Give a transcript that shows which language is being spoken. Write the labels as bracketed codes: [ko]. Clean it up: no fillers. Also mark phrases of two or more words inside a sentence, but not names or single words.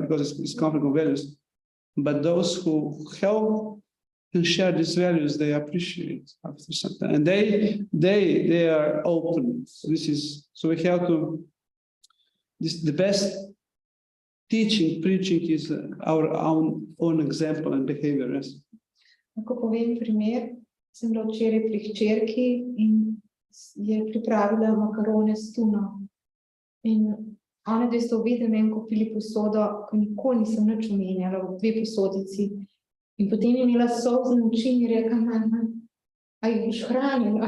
[en] Because it's conflict of values. But those who help and share these values, they appreciate after some time, and they are open. So we have to. The best teaching, preaching is our own example and behavior. Yes. [sl] Ko povem primer, sem bila včeraj pri hčerki in je pripravila makarone s tuno. In ona dve sta obe meni kupili posodo, ko nikoli nisem nič omenjala, v 2 posodici. In potem je imela solzne oči in je rekla, mama, a jih boš hranila?